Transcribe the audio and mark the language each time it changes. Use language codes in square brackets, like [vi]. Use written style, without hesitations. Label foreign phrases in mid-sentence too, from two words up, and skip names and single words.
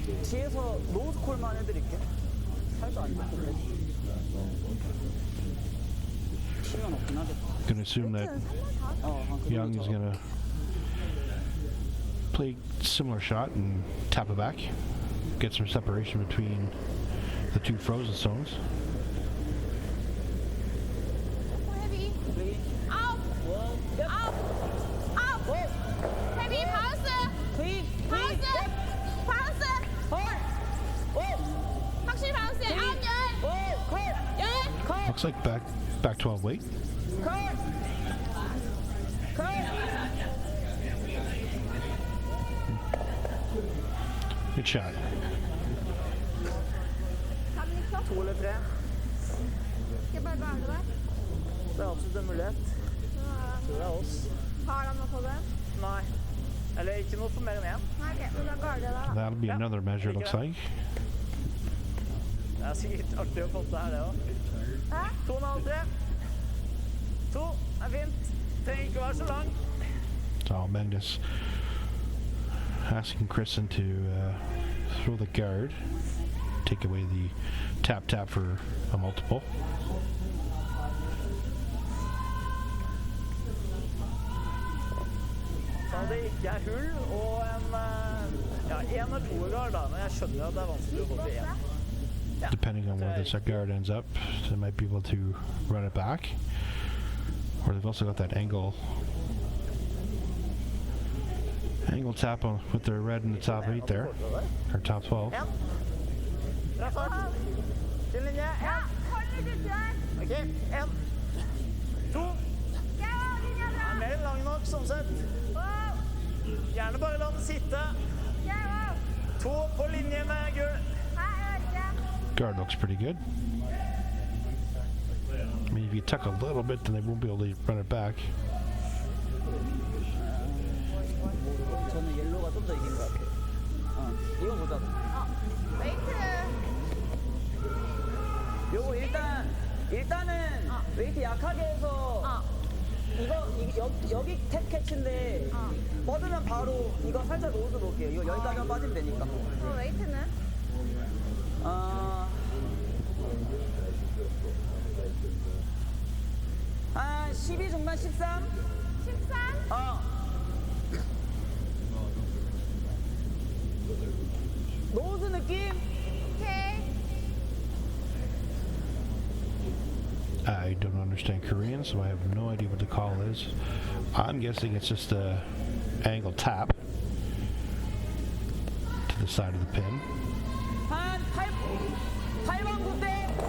[ko] 뒤에서 노스콜만 해드릴게. 살도 안 잡고 그래. 치면 없긴 하겠다. [en] Gonna assume that Yeong is gonna play similar shot and tap it back, get some separation between the two frozen stones. [ko] 헤비. 여기. 아웃. 원. 얍. 아웃. 아웃. 원. 헤비 바운스. 크인. 바운스. 바운스. 헐. 원. 확실히 바운스야. 아홉 열. 원. 컷. 열. 컷. [en] Looks like back 12 weight. [ko] 컷. 컷. [en] Good shot. [no] 2 eller 3. Skal jeg bare garde der? Det er absolutt en mulighet. Så det er oss. Har de noe på det? Nei. Eller ikke noe for mer enn 1. Nei, ok, men da garder jeg der da. [en] That'll be another measure, it looks like. [no] Det er sikkert artig å få til her, det også. Hæ? 2,5, 3. 2 er fint. Trenger ikke å være så lang. [en] So Magnus asking Kristin to throw the guard, take away the tap for a multiple. [no] Så det ikke er hull og en eller to guard da, men jeg skjønner at det er vanskelig å få til 1. [en] Depending on where this guard ends up, they might be able to run it back. Or they've also got that angle tap on with their red in the top 8 there, or top 12. [no] 1. Bra fart. Til linje. 1. Hold litt ut der. Ok, 1. 2. Ja, linja Det bra. er mer enn lang nok, sånn sett. Wow. Gjerne bare la den sitte. Ja, wow. 2 på linje med gull. Hæ, jeg vet ikke. [en] Guard looks pretty good. I mean, if you tuck a little bit, then they won't be able to run it back. [ko] 저는 옐로우가 좀 더 이긴 것 같아요. 이거 보자. 웨이트. 요거 일단은 웨이트 약하게 해서 여기 탭 캐치인데 뻗으면 바로 이거 살짝 로즈 놓을게요. 이거 여기까지만 빠지면 되니까. 그럼 웨이트는? 한 12 중반 13? 13? 노즈 느낌? 오케이. [en] I don't understand Korean, so I have no idea what the call is. I'm guessing it's just a angle tap to the side of the pin. [ko] 한 8번 9대?